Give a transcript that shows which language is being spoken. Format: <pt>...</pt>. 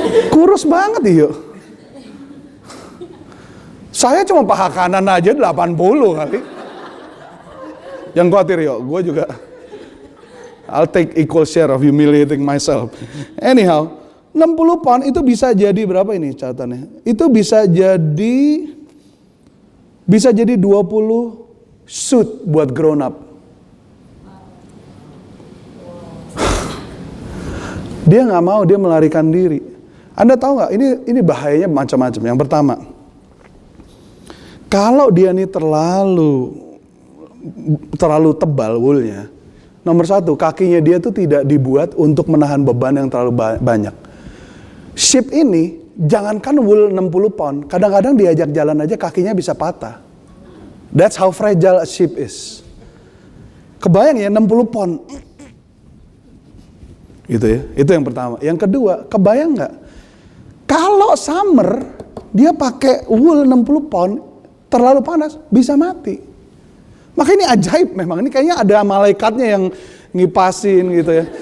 <id>Kurus banget Iyo. Saya cuma paha kanan aja 80 kali. Jangan khawatir Iyo, gue juga.</id> <en>I'll take equal share of humiliating myself.</en> <id>Anyhow, 60 pound itu bisa jadi berapa ini catatannya? Itu bisa jadi 20 suit buat grown up. Dia nggak mau, dia melarikan diri. Anda tahu nggak? Ini bahayanya macam-macam. Yang pertama, kalau dia ini terlalu tebal woolnya, nomor satu, kakinya dia tuh tidak dibuat untuk menahan beban yang terlalu banyak. Sheep ini, jangankan wool 60 pound, kadang-kadang diajak jalan aja kakinya bisa patah.</id> <en>That's how fragile a sheep is.</en> <id>Kebayang ya 60 pound. Gitu ya, itu yang pertama. Yang kedua, kebayang nggak? Kalau summer, dia pakai wool 60 pound, terlalu panas, bisa mati. Maka ini ajaib memang, ini kayaknya ada malaikatnya yang ngipasin gitu ya.</id>